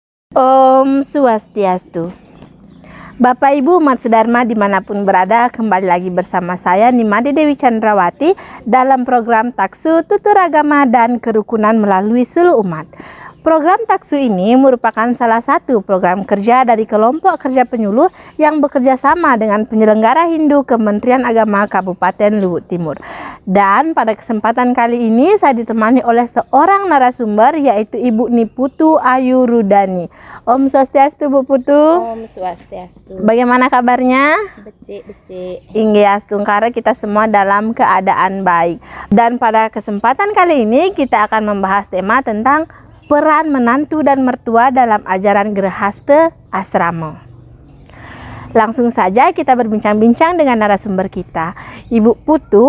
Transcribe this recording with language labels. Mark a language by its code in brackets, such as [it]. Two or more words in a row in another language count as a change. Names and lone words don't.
[ban] Om Swastiastu. [id] Bapak Ibu umat sedharma dimanapun berada, kembali lagi bersama saya Nimade Dewi Chandrawati dalam program Taksu Tutur Agama dan Kerukunan melalui Seluruh Umat. Program Taksu ini merupakan salah satu program kerja dari kelompok kerja penyuluh yang bekerja sama dengan penyelenggara Hindu Kementerian Agama Kabupaten Luhut Timur. Dan pada kesempatan kali ini saya ditemani oleh seorang narasumber, yaitu Ibu Niputu Ayu Rudani. [ban] Om Swastiastu Bu Putu. Om Swastiastu. [id] Bagaimana kabarnya? [ban] Becik. [id] Ingyastungkara, kita semua dalam keadaan baik. Dan pada kesempatan kali ini kita akan membahas tema tentang peran menantu dan mertua dalam ajaran Grihastha Asrama. Langsung saja kita berbincang-bincang dengan narasumber kita, Ibu Putu.